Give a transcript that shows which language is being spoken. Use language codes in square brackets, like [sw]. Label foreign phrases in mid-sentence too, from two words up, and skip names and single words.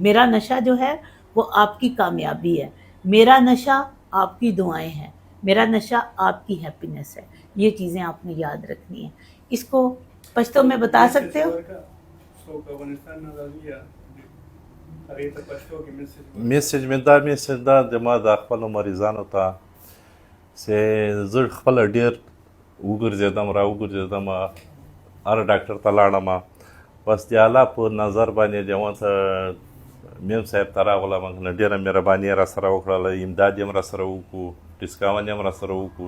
[ur] میرا نشہ جو ہے وہ آپ کی کامیابی ہے، میرا نشہ آپ کی دعائیں ہیں، میرا نشہ آپ کی ہیپینس ہے. یہ چیزیں آپ نے یاد رکھنی ہیں. اس کو پشتو میں بتا سکتے ہو؟ [ps] میسج مې دا زما د خپلو مریضانو ته چې زه خپله ډېر وګرځېدم راوګرځېدم، هر ډاکټر ته لاړم، بس د الله په نظر باندې د ورته میم صاحب ته راغلم، ډېره مهرباني یې راسره وکړله، امداد یې هم راسره وکړو، ډسکاونټ یې هم راسره وکړو.